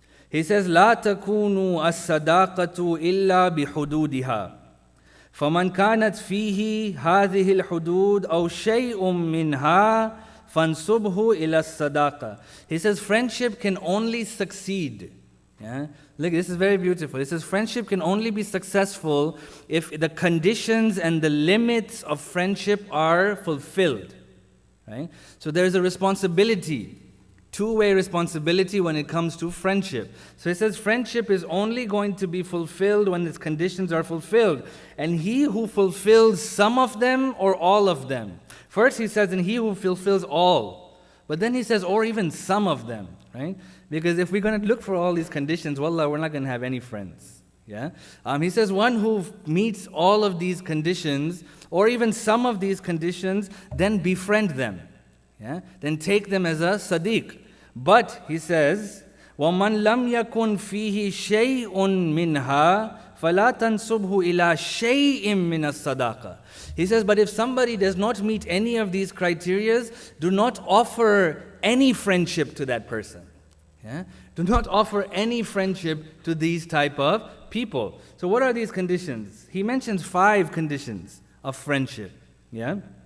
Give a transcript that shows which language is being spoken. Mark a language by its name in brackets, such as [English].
[English] He says, [Arabic] لا تكون الصداقة إلا بحدودها فمن كانت فيه هذه الحدود أو شيء منها فانسبه إلى الصداقة. [English] He says friendship can only succeed. Yeah? Look, this is very beautiful. It says friendship can only be successful if the conditions and the limits of friendship are fulfilled. Right? So there's a responsibility, two-way responsibility when it comes to friendship. So it says friendship is only going to be fulfilled when its conditions are fulfilled. And he who fulfills some of them or all of them. First he says, and he who fulfills all. But then he says, or even some of them. Right? Because if we're going to look for all these conditions, wallah, we're not going to have any friends. Yeah? He says one who meets all of these conditions, or even some of these conditions, then befriend them. Yeah? Then take them as a sadiq. But, he says, [Arabic] وَمَنْ لَمْ يَكُنْ فِيهِ شَيْءٌ مِّنْهَا فَلَا تَنْسُبْهُ إِلَىٰ شَيْءٍ مِّنَ الصَّدَاقَةِ. [English] He says, but if somebody does not meet any of these criteria, do not offer any friendship to that person. Yeah? Do not offer any friendship to these type of people. So what are these conditions? He mentions 5 conditions of friendship. Yeah?